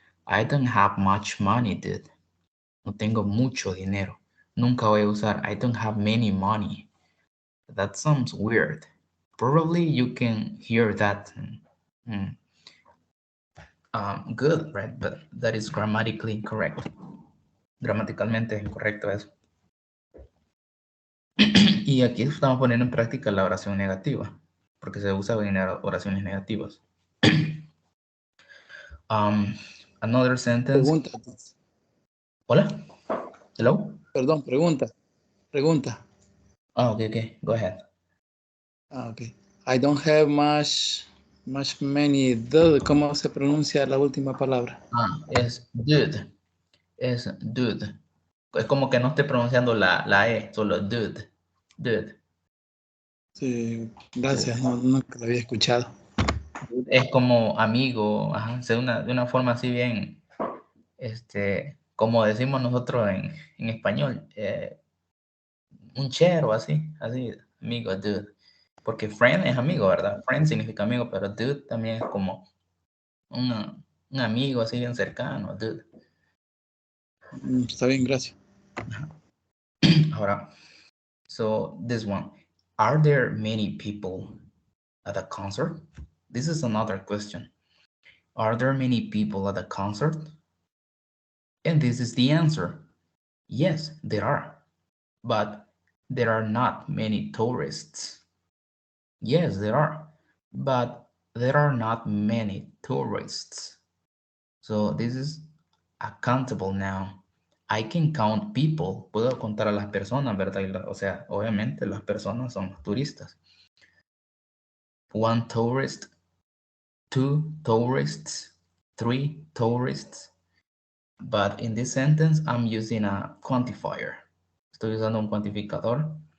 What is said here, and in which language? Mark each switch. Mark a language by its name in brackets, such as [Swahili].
[English] I don't have much money, dude. [Spanish] No tengo mucho dinero. Nunca voy a usar [English] I don't have many money. That sounds weird. Probably you can hear that good, right? But that is grammatically incorrect. [Spanish] Gramaticalmente es incorrecto eso. Y aquí estamos poniendo en práctica la oración negativa, porque se usa en oraciones negativas. [English] Another sentence. [Spanish] Pregunta. Hola. [English] Hello. [Spanish] Perdón, pregunta. [English] Oh, okay. Go ahead. Okay. I don't have much many. [Spanish] ¿Cómo se pronuncia la última palabra? Es dude. Es dude. Es como que no esté pronunciando la E, solo dude. Dude. Sí, gracias, no, nunca lo había escuchado. Es como amigo, ajá, de una forma así bien, como decimos nosotros en español, un chero, así, amigo, dude. Porque friend es amigo, ¿verdad? Friend significa amigo, pero dude también es como un amigo así bien cercano, dude. Está bien, gracias. Ahora, [English] so this one, are there many people at a concert? This is another question. Are there many people at a concert? And this is the answer. Yes, there are. But there are not many tourists. Yes, there are. But there are not many tourists. So this is a countable noun. I can count people. [Spanish] Puedo contar a las personas, ¿verdad? O sea, obviamente las personas son los turistas. [English] One tourist, two tourists, three tourists. But in this sentence, I'm using a quantifier. [Spanish] Estoy usando un cuantificador.